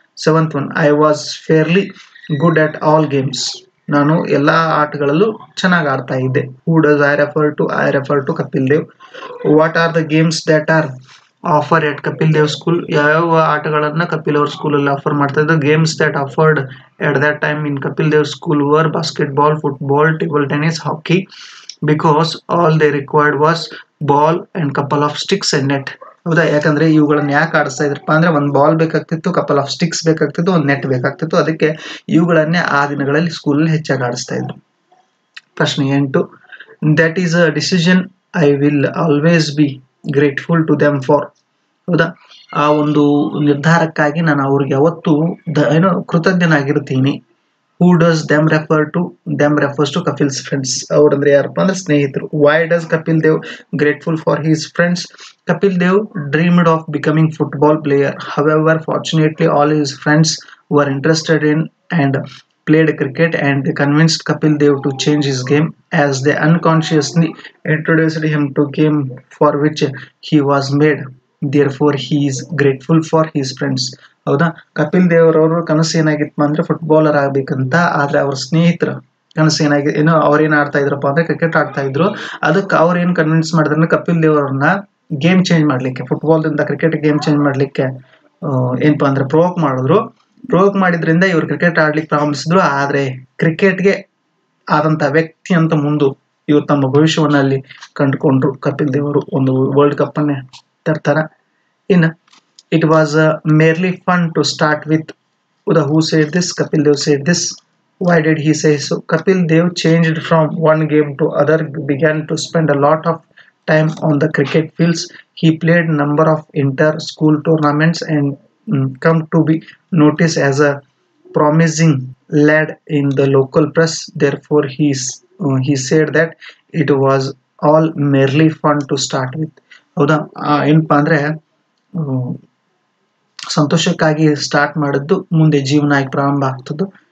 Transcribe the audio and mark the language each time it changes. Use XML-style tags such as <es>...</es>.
<en>7th one, I was fairly good at all games.</en> <kn>ನಾನು ಎಲ್ಲಾ ಆಟಗಳಲ್ಲೂ ಚೆನ್ನಾಗಿ ಆಡ್ತಾ ಇದ್ದೆ.</kn> <en>Who does I refer to? I refer to Kapil Dev. What are the games that are offered at Kapil Dev school?</en> <kn>ಯಾವ ಆಟಗಳನ್ನ ಕಪಿಲ್ ಅವ್ರ ಸ್ಕೂಲಲ್ಲಿ offer ಮಾಡ್ತಾ ಇದ್ರು?</kn> <en>Games that offered at that time in Kapil Dev school were basketball, football, table tennis, hockey, because all they required was ball and couple of sticks and net.</en> <kn>ಹೌದಾ, ಯಾಕಂದ್ರೆ ಇವುಗಳನ್ನ ಯಾಕೆ ಆಡಿಸ್ತಾ ಇದ್ರಪ್ಪ ಅಂದ್ರೆ ಒಂದ್ ಬಾಲ್ ಬೇಕಾಗ್ತಿತ್ತು,</kn> <en>couple of sticks</en> <kn>ಬೇಕಾಗ್ತಿತ್ತು, ಒಂದ್ net ಬೇಕಾಗ್ತಿತ್ತು. ಅದಕ್ಕೆ ಇವುಗಳನ್ನೇ ಆ ದಿನಗಳಲ್ಲಿ ಸ್ಕೂಲಲ್ಲಿ ಹೆಚ್ಚಾಗಿ ಆಡಿಸ್ತಾ ಇದ್ರು. ಪ್ರಶ್ನೆ 8,</kn> <en>That is a decision I will always be grateful to them for.</en> <kn>ಹೌದಾ, ಆ ಒಂದು ನಿರ್ಧಾರಕ್ಕಾಗಿ ನಾನು ಅವ್ರಿಗೆ ಯಾವತ್ತೂ ಕೃತಜ್ಞನಾಗಿರ್ತೀನಿ.</kn> <en>Who does them refer to? Them refers to Kapil's friends.</en> <kn>ಅವ್ರಂದ್ರೆ ಯಾರಪ್ಪ ಅಂದ್ರೆ ಸ್ನೇಹಿತರು.</kn> <en>Why does Kapil Dev grateful for his friends? Kapil Dev dreamed of becoming football player. However, fortunately all his friends were interested in and played cricket, and they convinced Kapil Dev to change his game as they unconsciously introduced him to game for which he was made. Therefore he is grateful for his friends.</en> <kn>ಹೌದಾ, ಕಪಿಲ್ ದೇವ್ರವ್ರ ಕನಸು ಏನಾಗಿತ್ತು ಅಂದ್ರೆ footballer ಆಗ್ಬೇಕಂತ. ಆದ್ರೆ ಅವ್ರ ಸ್ನೇಹಿತರ ಕನಸು ಅವ್ರೇನ್ ಆಡ್ತಾ ಇದ್ರಪ್ಪ ಅಂದ್ರೆ ಕ್ರಿಕೆಟ್ ಆಡ್ತಾ ಇದ್ರು. ಅದಕ್ಕೆ ಅವ್ರ ಏನ್ ಕನ್ವಿನ್ಸ್ ಮಾಡಿದ್ರೆ ಕಪಿಲ್ ದೇವ್ರನ್ನ ಗೇಮ್ ಚೇಂಜ್ ಮಾಡ್ಲಿಕ್ಕೆ, ಫುಟ್ಬಾಲ್ ದಿಂದ ಕ್ರಿಕೆಟ್ ಗೇಮ್ ಚೇಂಜ್ ಮಾಡ್ಲಿಕ್ಕೆ ಏನಪ್ಪಾ ಅಂದ್ರೆ ಪ್ರವೋಕ್ ಮಾಡಿದ್ರು. ಪ್ರವೋಕ್ ಮಾಡಿದ್ರಿಂದ ಇವ್ರು ಕ್ರಿಕೆಟ್ ಆಡ್ಲಿಕ್ಕೆ ಪ್ರಾರಂಭಿಸಿದ್ರು. ಆದ್ರೆ ಕ್ರಿಕೆಟ್ಗೆ ಆದಂತ ವ್ಯಕ್ತಿ ಅಂತ ಮುಂದೆ ಇವ್ರು ತಮ್ಮ ಭವಿಷ್ಯವನ್ನ ಅಲ್ಲಿ ಕಂಡುಕೊಂಡ್ರು. ಕಪಿಲ್ ದೇವರು ಒಂದು ವರ್ಲ್ಡ್ ಕಪ್ ಅನ್ನೇ ತರ್ತಾರ. ಇನ್ನು</kn> <en>it was merely fun to start with. Who said this? Kapil Dev said this. Why did he say so? Kapil Dev changed from one game to other, began to spend a lot of time on the cricket fields. He played number of inter-school tournaments and come to be noticed as a promising lad in the local press. Therefore he said that it was all merely fun to start with.</en> <kn>ಹೌದಾ, ಏನಪ್ಪಾ ಅಂದ್ರೆ ಸಂತೋಷಕ್ಕಾಗಿ start ಮಾಡಿದ್ದು ಮುಂದೆ ಜೀವನ ಆಗಿ ಪ್ರಾರಂಭ ಆಗ್ತದ್ದು.</kn>